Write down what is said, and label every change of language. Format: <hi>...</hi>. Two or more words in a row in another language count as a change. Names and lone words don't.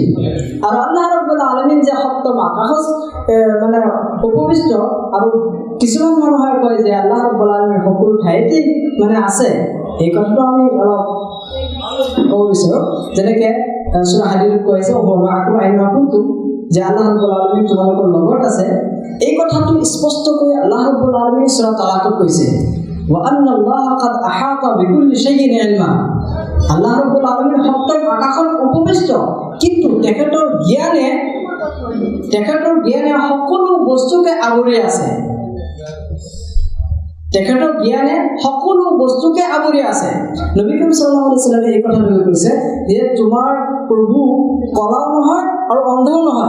<as>আৰু</as> <ar>الله رب العالمين</ar> <as>যে সপ্তম আকাশত মানে উপবিষ্ট, আৰু কিছুমান মানুহে কয় যে</as> <ar>الله رب العالمين</ar> <as>সকলো ঠাইতে মানে আছে, এই কথাটো আমি অলপ ক'ব বিচাৰোঁ। যেনেকে সূৰা হাদীদত কৈছে</as> <ar>وهو معكم أينما كنتم,</ar> <as>যে</as> <ar>الله رب العالمين</ar> <as>তোমালোকৰ লগত আছে। এই কথাটো স্পষ্টকৈ</as> <ar>الله رب العالمين</ar> <as>সূৰা তালাকত কৈছে</as> <ar>وأن الله قد أحاط بكل شيء علما. الله رب العالمين</ar> <as>সপ্তম আকাশত উপবিষ্ট, কিন্তু তেখেতৰ জ্ঞানে সকলো বস্তুকে আৱৰি আছে। তেখেতৰ জ্ঞানে সকলো বস্তুকে আৱৰি আছে। নবী কৰীম</as> <ar>صلى الله عليه وسلم</ar> <as>এই কথা কৈছে যে তোমাৰ প্ৰভু কলাও নহয় আৰু অন্ধও নহয়।</as>